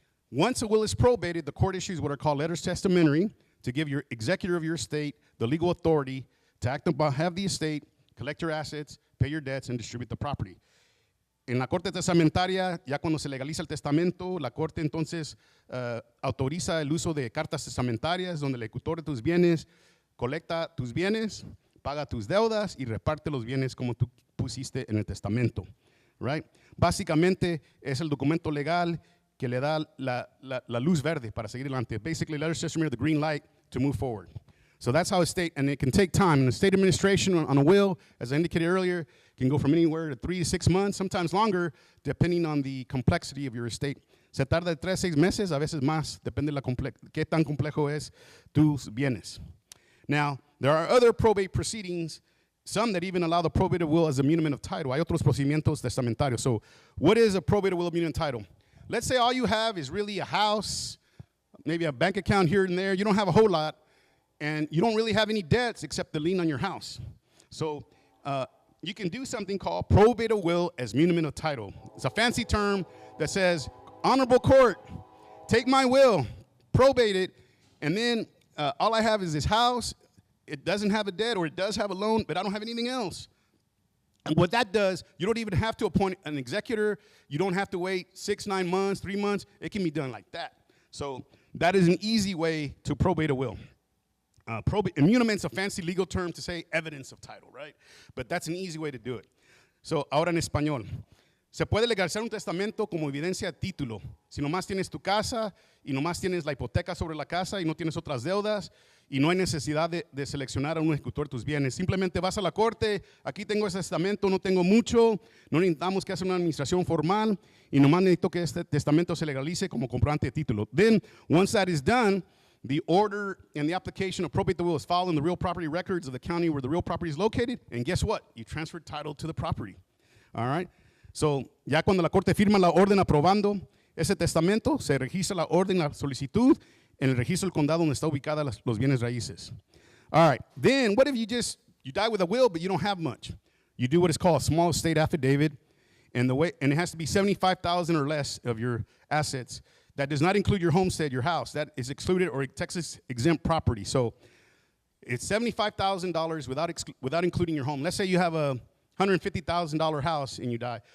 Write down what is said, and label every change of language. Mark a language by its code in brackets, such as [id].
[en] Once a will is probated, the court issues what are called letters testamentary to give your executor of your estate the legal authority to act upon, have the estate, collect your assets, pay your debts, and distribute the property. [es] En la corte testamentaria, ya cuando se legaliza el testamento, la corte entonces autoriza el uso de cartas testamentarias donde el ejecutor de tus bienes colecta tus bienes, paga tus deudas y reparte los bienes como tú pusiste en el testamento. Right? Básicamente es el documento legal que le da la luz verde para seguir adelante. [en] Basically, letters testament are the green light to move forward. So that's how estate, and it can take time. And the estate administration on a will, as I indicated earlier, can go from anywhere to 3 to 6 months, sometimes longer, depending on the complexity of your estate. [es] Se tarda de 3 a 6 meses, a veces más, depende de qué tan complejo es tus bienes. [en] Now, there are other probate proceedings, some that even allow the probate will as a muniment of title. [es] Hay otros procedimientos testamentarios. [en] So what is a probate will of muniment of title? Let's say all you have is really a house, maybe a bank account here and there. You don't have a whole lot, and you don't really have any debts except the lien on your house. So you can do something called probate of will as muniment of title. It's a fancy term that says, honorable court, take my will, probate it, and then all I have is this house. It doesn't have a debt, or it does have a loan, but I don't have anything else. And what that does, you don't even have to appoint an executor. You don't have to wait 6, 9 months, 3 months. It can be done like that. So that is an easy way to probate a will. Immuniment is a fancy legal term to say evidence of title, right? But that's an easy way to do it. [es] So, ahora en español. Se puede legalizar un testamento como evidencia de título. Si nomás tienes tu casa y nomás tienes la hipoteca sobre la casa y no tienes otras deudas y no hay necesidad de seleccionar a un ejecutor de tus bienes. Simplemente vas a la corte, aquí tengo ese testamento, no tengo mucho, no necesitamos que hacer una administración formal y nomás necesito que este testamento se legalice como comprobante de título. [en] Then, once that is done, the order and the application of probate the will is filed in the real property records of the county where the real property is located, and guess what? You transfer title to the property. All right? [es] So, ya cuando la corte firma la orden aprobando ese testamento, se registra la orden, la solicitud, en el registro del condado donde está ubicada los bienes raíces. [en] All right. Then, what if you die with a will, but you don't have much? You do what is called a small estate affidavit, and it has to be $75,000 or less of your assets. That does not include your homestead, your house. That is excluded, or Texas exempt property. So it's $75,000 without including your home. Let's say you have a $150,000 house and you die.